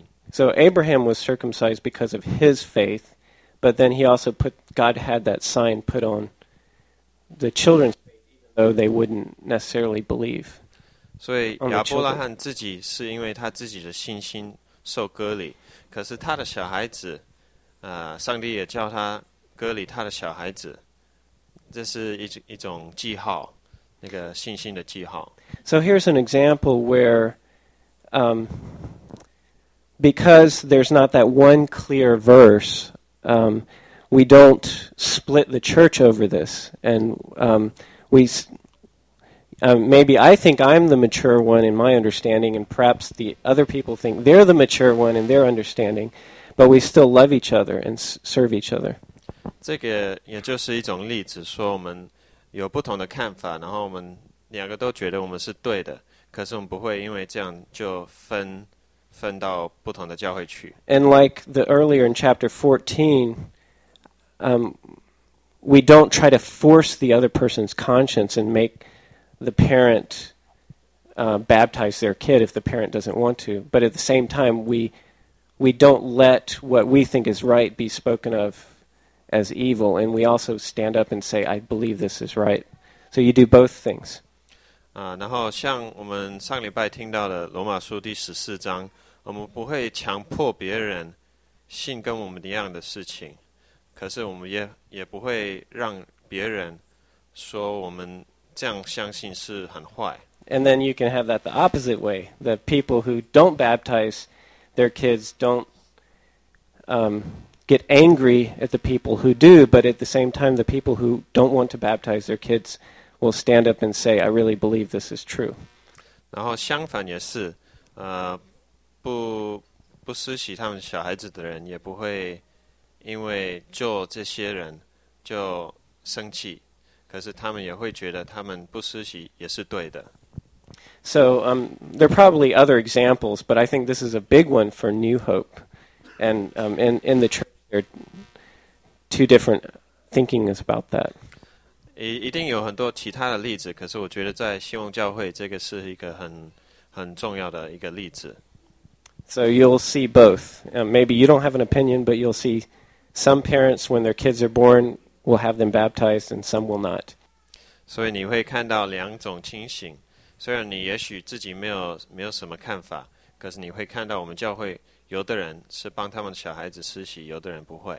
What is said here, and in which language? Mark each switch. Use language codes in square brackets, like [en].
[en] So Abraham was circumcised because of his faith, but then he also put, God had that sign put on the children's faith, even though they wouldn't necessarily believe. [zh] 所以亚伯拉罕自己是因为他自己的信心受割礼，可是他的小孩子，上帝也叫他割礼他的小孩子，这是一种记号。那个信心的记号。 [en] So here's an example where, because there's not that one clear verse, we don't split the church over this, and maybe I think I'm the mature one in my understanding, and perhaps the other people think they're the mature one in their understanding, but we still love each other and serve each other. [zh] 这个也就是一种例子，说我们有不同的看法，然后我们两个都觉得我们是对的，可是我们不会因为这样就分到不同的教会去。 [en] And like the earlier in chapter 14, we don't try to force the other person's conscience and make the parent baptize their kid if the parent doesn't want to. But at the same time, we don't let what we think is right be spoken of as evil, and we also stand up and say, I believe this is right. So you do both things. [zh] 然后像我们上礼拜听到的罗马书第十四章，我们不会强迫别人信跟我们一样的事情，可是我们也不会让别人说我们这样相信是很坏。 [en] And then you can have that the opposite way, the people who don't baptize their kids don't get angry at the people who do, but at the same time, the people who don't want to baptize their kids will stand up and say, I really believe this is true. [zh] 然后相反也是，不施洗他们小孩子的人也不会因为做这些人就生气，可是他们也会觉得他们不施洗也是对的。 [en] So, there are probably other examples, but I think this is a big one for New Hope. And in the church, there are two different thinkings about that. [zh] 一定有很多其他的例子，可是我觉得在希望教会这个是一个很重要的一个例子。 [en] So you'll see both. Maybe you don't have an opinion, but you'll see some parents, when their kids are born, will have them baptized, and some will not. [zh] 所以你会看到两种情形。虽然你也许自己没有什么看法，可是你会看到我们教会有的人是帮他们的小孩子施洗，有的人不会。